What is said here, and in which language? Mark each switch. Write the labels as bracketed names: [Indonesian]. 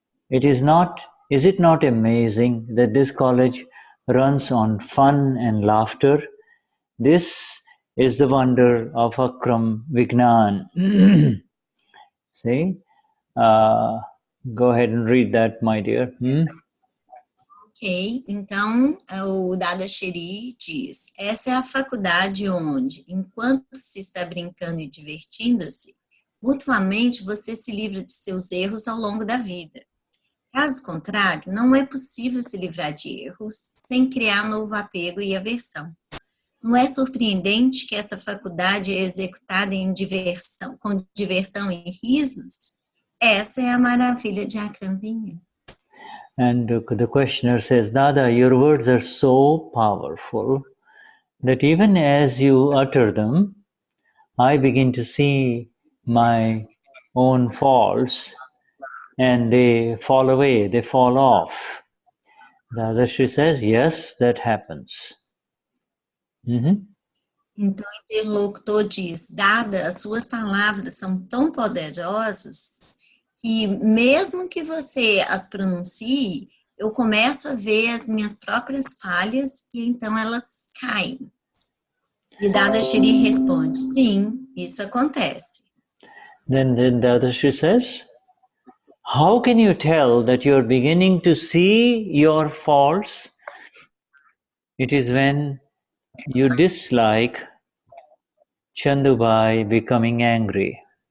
[English] Is it not amazing that this college runs on fun and laughter? This is the wonder of Akram Vignan. See? Go ahead and read that, my dear. [Portuguese] Ok, então o Dadashri diz: essa é a faculdade onde, enquanto se está brincando e divertindo-se, mutuamente você se livra de seus erros ao longo da vida. Caso contrário, não é possível se livrar de erros sem criar novo apego e aversão. Não é surpreendente que essa faculdade é executada com diversão e risos? Essa é a maravilha de Akram Vignan. [English] And the questioner says, Dada, your words are so powerful that even as you utter them, I begin to see my own faults and they fall away, they fall off. Dadashri says, yes, that happens. [Portuguese] Então o interlocutor diz, Dada, as suas palavras são tão poderosas que mesmo que você as pronuncie, eu começo a ver as minhas próprias falhas e então elas caem. E Dadashri responde, sim, isso acontece. [English] Then Dadashri says, how can you tell that you're beginning to see your faults? It is when you dislike Chandubhai becoming angry.